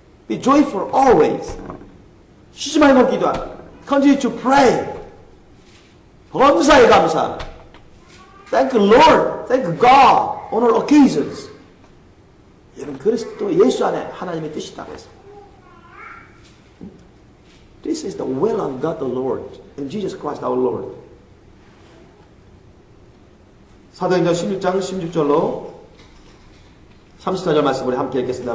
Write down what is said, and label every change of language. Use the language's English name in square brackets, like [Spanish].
[English] Be joyful always. [Korean] 쉬지 말고 기도하라. [English] Continue to pray. [Korean] 범사에 감사하라. [English] Thank Lord, thank God on all occasions. [Korean] 이런 그리스도 예수 안에 하나님의 뜻이다고 해서. [English] This is the will of God the Lord and Jesus Christ our Lord. [Korean] 사도행전 16장 16절로 34절 말씀 우리 함께 읽겠습니다.